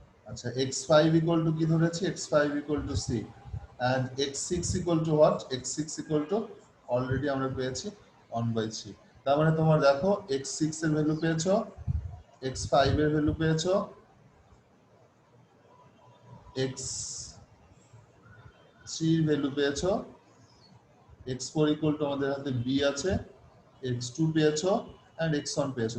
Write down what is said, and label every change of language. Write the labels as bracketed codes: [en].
[bn] আচ্ছা, x5 equal to কি ধরেছি? [en] x5 equal to c and x6 equal to what? [bn] x6 equal to already আমরা পেয়েছি 1/3। তার মানে তোমার দেখো x6 এর ভ্যালু পেয়েছো, x5 এর ভ্যালু পেয়েছো, x3 এর ভ্যালু পেয়েছো, x4 equal to আমাদের হাতে b আছে, x2 পেয়েছো and x1 পেয়েছো।